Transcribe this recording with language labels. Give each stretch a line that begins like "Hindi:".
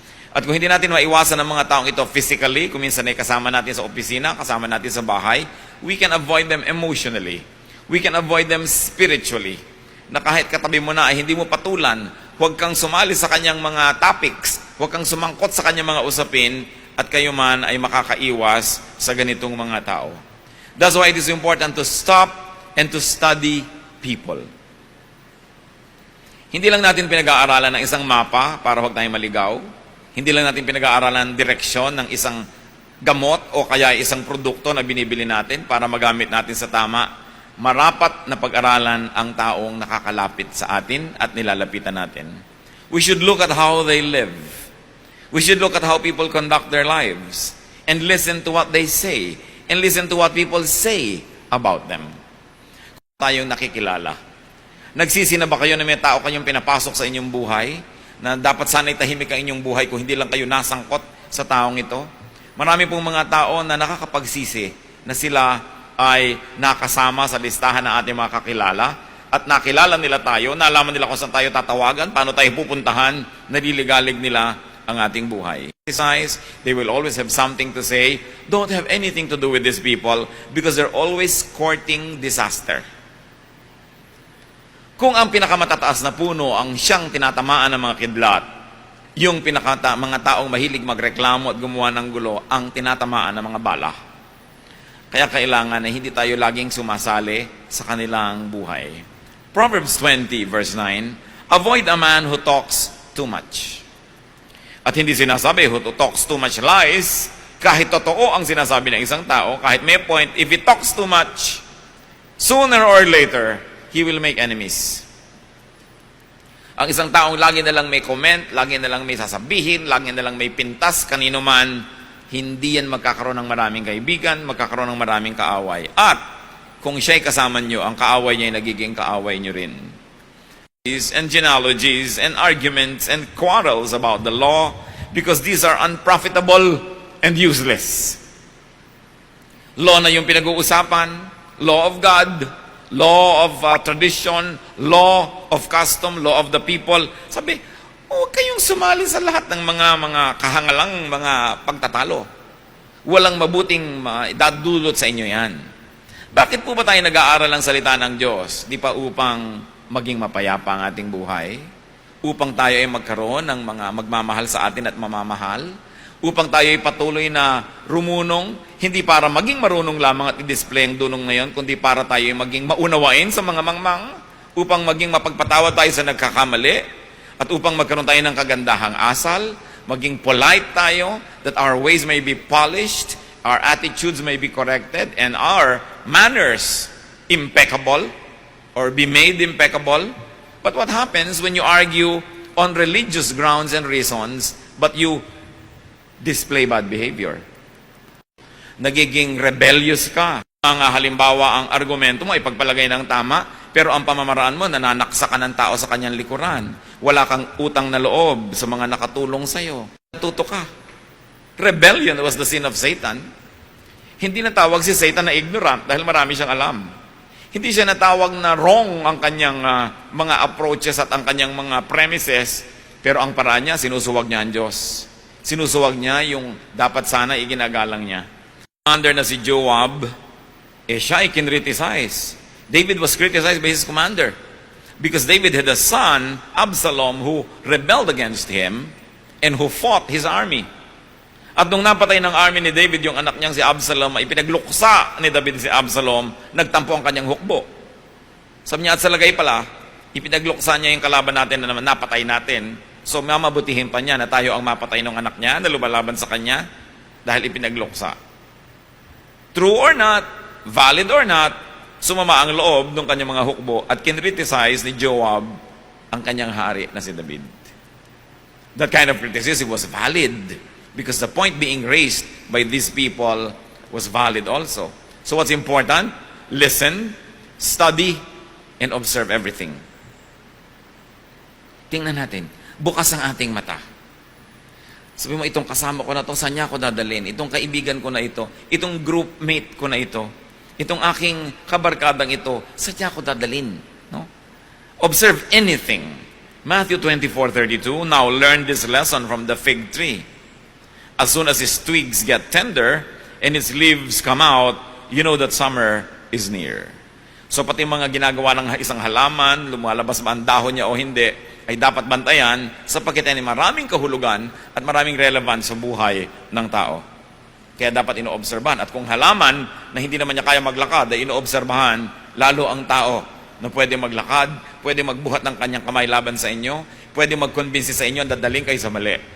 Filipino: At kung hindi natin maiwasan ang mga taong ito physically, kung minsan ay kasama natin sa opisina, kasama natin sa bahay,
English: we can avoid them emotionally. We can avoid them spiritually.
Filipino: Na kahit katabi mo na ay hindi mo patulan, huwag kang sumali sa kanyang mga topics, huwag kang sumangkot sa kanyang mga usapin, at kayo man ay makakaiwas sa ganitong mga tao.
English: That's why it is important to stop and to study people.
Filipino: Hindi lang natin pinag-aaralan ng isang mapa para huwag tayong maligaw. Hindi lang natin pinag-aaralan direksyon ng isang gamot o kaya isang produkto na binibili natin para magamit natin sa tama. Marapat na pag-aralan ang taong nakakalapit sa atin at nilalapitan natin.
English: We should look at how they live. We should look at how people conduct their lives and listen to what they say and listen to what people say about them.
Filipino: Tayong nakikilala. Nagsisi na ba kayo na may tao kayong pinapasok sa inyong buhay na dapat sana'y tahimik ang inyong buhay kung hindi lang kayo nasangkot sa taong ito? Marami pong mga tao na nakakapagsisi na sila ay nakasama sa listahan ng ating mga kakilala at nakilala nila tayo, nalaman nila kung saan tayo tatawagan, paano tayo pupuntahan, naliligalig nila ang ating buhay.
English: Besides, they will always have something to say. Don't have anything to do with these people because they're always courting disaster.
Filipino: Kung ang pinakamatataas na puno ang siyang tinatamaan ng mga kidlat, yung mga taong mahilig magreklamo at gumawa ng gulo, ang tinatamaan ng mga bala. Kaya kailangan na hindi tayo laging sumasali sa kanilang buhay.
English: Proverbs 20 verse 9, avoid a man who talks too much.
Filipino: At hindi sinasabi
English: who talks too much lies,
Filipino: kahit totoo ang sinasabi ng isang tao, kahit may
English: point, if he talks too much, sooner or later, he will make enemies.
Filipino: Ang isang taong lagi na lang may comment, lagi na lang may sasabihin, lagi na lang may pintas, kanino man, hindi yan magkakaroon ng maraming kaibigan, magkakaroon ng maraming kaaway. At kung siya'y kasama nyo, ang kaaway niya ay nagiging kaaway nyo rin.
English: And genealogies and arguments and quarrels about the law because these are unprofitable and useless. Law
Filipino: na yung pinag-uusapan,
English: law of God, law of tradition, law of custom, law of the people.
Filipino: Sabi, huwag kayong sumali sa lahat ng mga kahangalang mga pagtatalo. Walang mabuting dadulot sa inyo yan. Bakit po ba tayo nag-aaral ng salita ng Diyos? Di pa upang maging mapayapa ang ating buhay? Upang tayo ay magkaroon ng mga magmamahal sa atin at mamamahal? Upang tayo ay patuloy na rumunong, hindi para maging marunong lamang at i-display ang dunong na yon, kundi para tayo ay maging maunawain sa mga mangmang, upang maging mapagpatawad tayo sa nagkakamali, at upang magkaroon tayo ng kagandahang asal, maging polite tayo,
English: that our ways may be polished, our attitudes may be corrected, and our manners impeccable, or be made impeccable. But what happens when you argue on religious grounds and reasons, but you display bad behavior?
Filipino: Nagiging rebellious ka. Mga halimbawa, ang argumento mo ay pagpalagay ng tama, pero ang pamamaraan mo, nananaksa ka ng tao sa kanyang likuran. Wala kang utang na loob sa mga nakatulong sa'yo. Natuto ka.
English: Rebellion was the sin of Satan.
Filipino: Hindi natawag si Satan na ignorant dahil marami siyang alam. Hindi siya natawag na wrong ang kanyang mga approaches at ang kanyang mga premises, pero ang paraan niya, sinusuwag niya ang Diyos. Sinusuwag niya yung dapat sana iginagalang niya. Commander na si Joab, siya ay kinriticize.
English: David was criticized by his commander because David had a son, Absalom, who rebelled against him and who fought his army.
Filipino: At nung napatay ng army ni David yung anak niyang si Absalom, ay pinagluksa ni David si Absalom, nagtampo ang kanyang hukbo. Sabi niya, at sa lagay pala, ipinagluksa niya yung kalaban natin na naman napatay natin. So mamabutihin pa niya na tayo ang mapatay ng anak niya na lumalaban sa kanya dahil ipinagluksa.
English: True or not, valid or not,
Filipino: sumama ang loob ng kanyang mga hukbo at kinriticize ni Joab ang kanyang hari na si David.
English: That kind of criticism was valid because the point being raised by these people was valid also. So what's important? Listen, study, and observe everything.
Filipino: Tingnan natin. Bukas ang ating mata. Sabi mo, itong kasama ko na to, saan niya ako dadalhin? Itong kaibigan ko na ito, itong groupmate ko na ito, itong aking kabarkadang ito, saan niya ako dadalhin?
English: No? Observe anything. Matthew 24:32, now learn this lesson from the fig tree. As soon as its twigs get tender and its leaves come out, you know that summer is near.
Filipino: So pati mga ginagawa ng isang halaman, lumalabas ba ang dahon niya o hindi, ay dapat bantayan sapagkat ay maraming kahulugan at maraming relevance sa buhay ng tao. Kaya dapat inoobserbahan. At kung halaman na hindi naman niya kaya maglakad, ay inoobserbahan lalo ang tao na pwede maglakad, pwede magbuhat ng kanyang kamay laban sa inyo, pwede mag-convince sa inyo, dadaling kayo sa mali.